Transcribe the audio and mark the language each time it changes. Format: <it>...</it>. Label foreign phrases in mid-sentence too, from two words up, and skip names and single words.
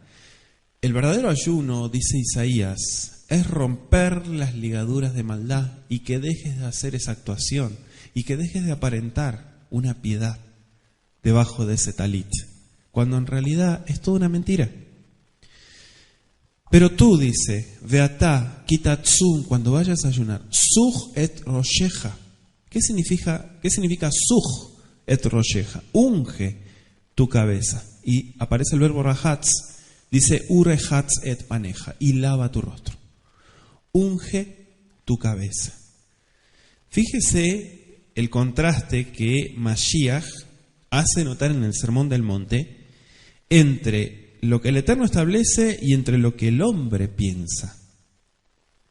<es>El verdadero ayuno, dice Isaías, es romper las ligaduras de maldad y que dejes de hacer esa actuación y que dejes de aparentar una piedad debajo de ese talit, cuando en realidad es toda una mentira. Pero tú, dice,</es> <he>ואתה כי תצום,</he> <es>cuando vayas a ayunar,</es> <he>סוך את ראשך.</he> <es>¿Qué significa</es> <he>סוך את ראשך?</he> <es>Unge tu cabeza. Y aparece el verbo rahatz, dice</es> <he>ורחץ את פניך,</he> <es>y lava tu rostro. Unge tu cabeza. Fíjese el contraste que Mashiach hace notar en el Sermón del Monte entre lo que el Eterno establece y entre lo que el hombre piensa.</es>